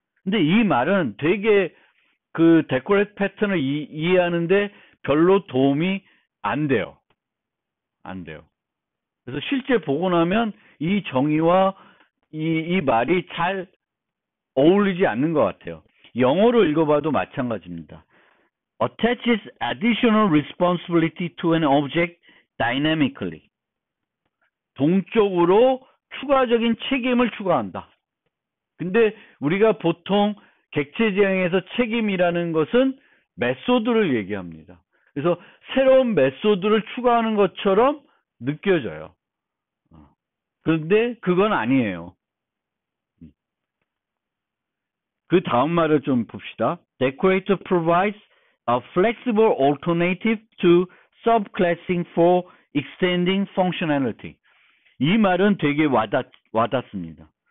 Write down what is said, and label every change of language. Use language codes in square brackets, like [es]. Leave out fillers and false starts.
[ko] 근데 이 말은 되게 그 데코레이터 패턴을 이해하는데 별로 도움이 안 돼요. 안 돼요. 그래서 실제 보고 나면 이 정의와 이 말이 잘 어울리지 않는 것 같아요. 영어로 읽어봐도 마찬가지입니다. [en] Attaches additional responsibility to an object dynamically. [ko] 동적으로 추가적인 책임을 추가한다. 근데 우리가 보통 객체 지향에서 책임이라는 것은 메소드를 얘기합니다. 그래서 새로운 메소드를 추가하는 것처럼 느껴져요. 그런데 그건 아니에요. 그 다음 말을 좀 봅시다. [en] Decorator provides a flexible alternative to subclassing for extending functionality. [ko] 이 말은 되게 와닿습니다.